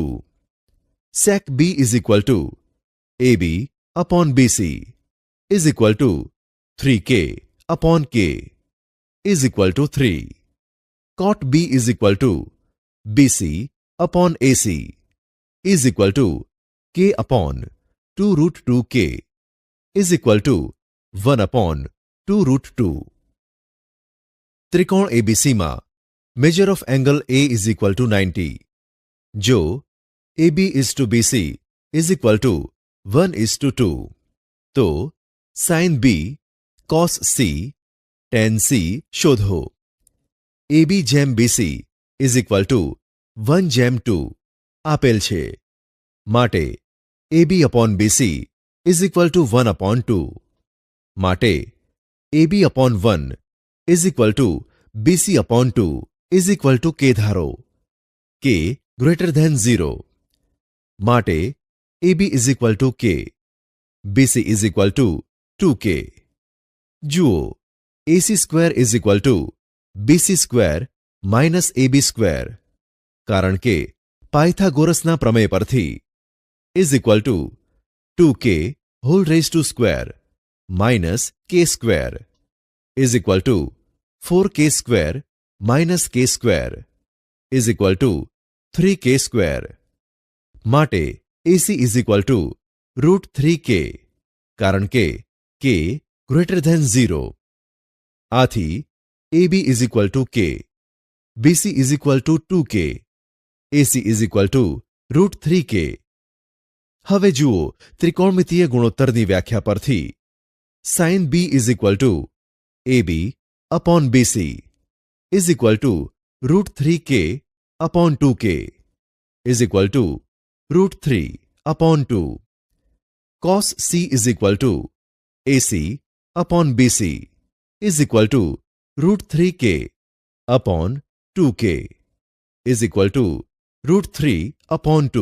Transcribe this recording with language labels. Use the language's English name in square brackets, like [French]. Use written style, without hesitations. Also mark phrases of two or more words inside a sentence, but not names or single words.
[English] Sec B is equal to AB upon BC is equal to 3K upon K is equal to 3. Cot B is equal to BC upon AC is equal to K upon 2 root 2K is equal to 1 upon 2 root 2. ત્રિકોણ ABC માં measure of angle A is equal to 90. જો AB is to BC is equal to 1:2, [Gujarati] તો sin B, cos C, tan C શોધો. [English] AB જેમ BC is equal to 1:2 [Gujarati] આપેલ છે. [English] માટે AB upon BC is equal to 1 upon 2. માટે AB upon 1 is equal to BC upon 2 is equal to K ધારો. K greater than 0. માટે AB is equal to K. BC is equal to 2K. જુઓ, AC square is equal to BC square minus AB square. [Gujarati] કારણ કે પાયથાગોરસના પ્રમેય પરથી [English] is equal to 2K whole raised to square minus K square is equal to 4K square minus K square is equal to 3K square. માટે AC is equal to root 3K [Gujarati] કારણ કે [English] K greater than 0. આથી AB is equal to K, BC is equal to 2K, AC is equal to root 3K. [Gujarati] હવે જુઓ, ત્રિકોણમિતીય ગુણોત્તરની વ્યાખ્યા પરથી [English] sin B is equal to AB upon BC is equal to root 3K upon 2K is equal to root 3 upon 2. Cos C is equal to AC upon BC is equal to root 3K upon 2K is equal to root 3 upon 2.